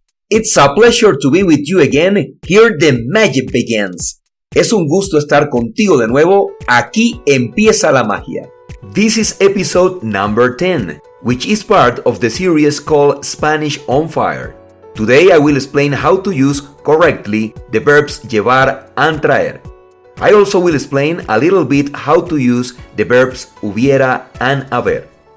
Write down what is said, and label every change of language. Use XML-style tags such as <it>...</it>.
<en>It's a pleasure to be with you again. Here the magic begins.</en> <es>Es un gusto estar contigo de nuevo. Aquí empieza la magia.</es> <en>This is episode number 10, which is part of the series called Spanish on Fire. Today I will explain how to use correctly the verbs llevar and traer. I also will explain a little bit how to use the verbs hubiera and haber.</en>